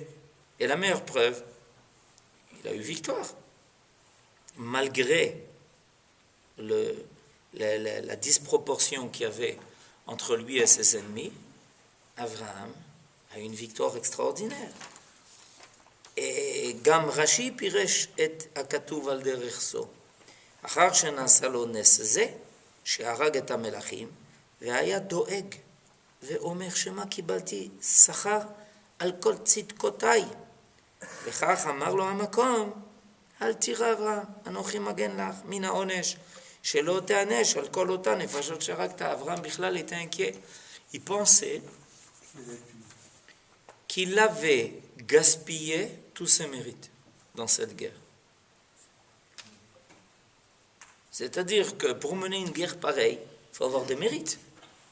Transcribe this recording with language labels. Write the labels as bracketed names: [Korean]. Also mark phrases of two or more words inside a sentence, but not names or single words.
[French] Et la meilleure preuve, il a eu victoire. Malgré la disproportion qu'il y avait entre lui et ses ennemis, Abraham a eu une victoire extraordinaire. [Hebrew] Et גם רש"י פירש את הכתוב על דרך זו. אחר שנעשה לו נס זה, שהרג את המלכים, והיה דואג. ואומר שמה קיבלתי שכר על כל צדקותיי. וכך אמר לו המקום, אל תירא אברהם, אנוכי מגן לך מן העונש, שלא תענש על כל אותה נפשות שהרגת. [French] אברהם בכלל était inquiet. Il pensait qu'il avait gaspillé tous ses mérites dans cette guerre. C'est-à-dire que pour mener une guerre pareille, il faut avoir des mérites.